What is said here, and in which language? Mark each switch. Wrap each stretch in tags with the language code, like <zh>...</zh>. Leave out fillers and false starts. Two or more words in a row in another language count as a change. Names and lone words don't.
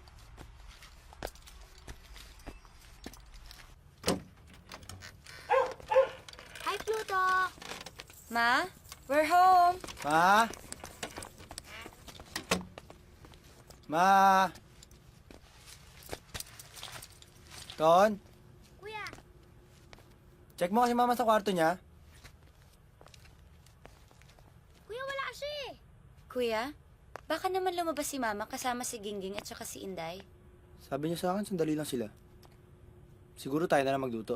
<en>Hi, Pluto! Ma, we're home. Ma? Ma? Ton?</en> <tl>Kuya! Check mo kasi mama sa kwarto niya. Kuya, wala siya eh! Kuya, baka naman lumabas si Mama kasama si Gingging at saka si Inday. Sabi niya sa akin, sandali lang sila. Siguro tayo na lang magluto.</tl>